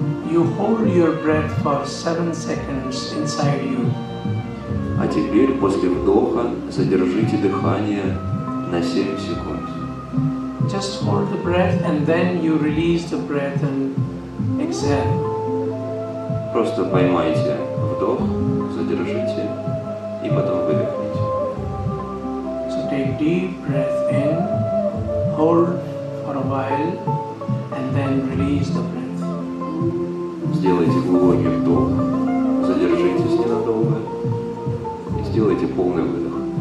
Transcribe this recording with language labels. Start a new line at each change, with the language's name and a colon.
English: you hold your breath for 7 seconds inside you.
Russian: А теперь после вдоха задержите дыхание на 7 секунд.
English: Just hold the breath and then you release the breath and exhale.
Russian: Просто поймайте вдох, задержите и потом выдохните.
English: So take deep breath in, hold for a while and then release the breath.
Russian: Сделайте глубокий вдох, задержитесь ненадолго и сделайте полный выдох.